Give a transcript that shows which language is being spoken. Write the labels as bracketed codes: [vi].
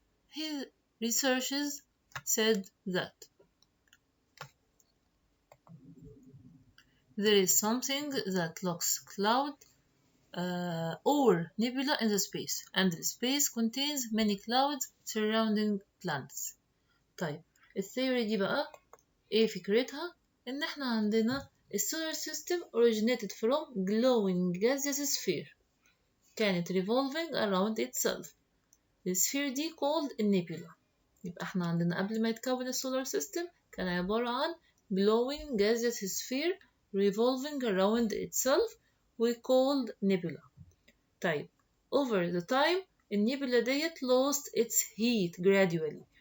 [en] His researches said that there is something that looks cloud or nebula in the space, and the space contains many clouds surrounding planets. [ar] طيب الثيوري دي بقى ايه فكرتها؟ ان احنا عندنا السولار سيستم [en] originated from glowing gaseous sphere [ar] كانت [en] revolving around itself. [ar] السفير دي called النيبولا. يبقى احنا عندنا قبل ما يتكون السولار سيستم كان عبارة عن [en] glowing gaseous sphere revolving around itself we called nebula. طيب over the time [ar] النيبولا ديت [en] lost its heat gradually.